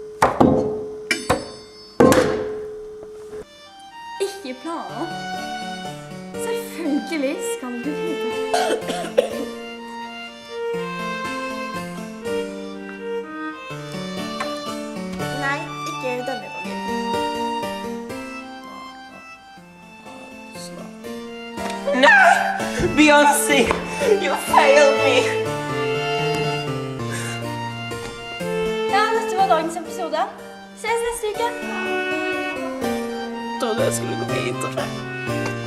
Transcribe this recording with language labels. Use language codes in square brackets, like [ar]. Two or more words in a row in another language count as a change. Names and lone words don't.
[no] Ikke planer. Selvfølgelig skal du vite. Nei, ikke denne gangen. [en] No! Beyoncé, you failed me. [no] Ja, dette var dagens episode. Ses neste uke. Trodde jeg skulle gå videre.